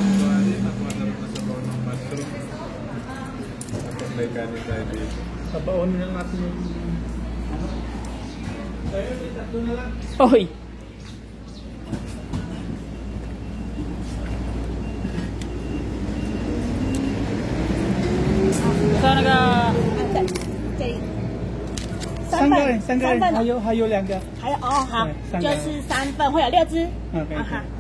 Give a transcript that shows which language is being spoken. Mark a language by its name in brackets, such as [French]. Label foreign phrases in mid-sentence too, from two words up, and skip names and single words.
[Filipino] May kanin tayo dito. Tabaonin lang natin yung... Tayo, tatlo na lang. Oy! Saan naga... [Chinese] 给三个人，三个人，三份还有2个。还有哦好对，三个就是3份，会有6只。可以啊哈。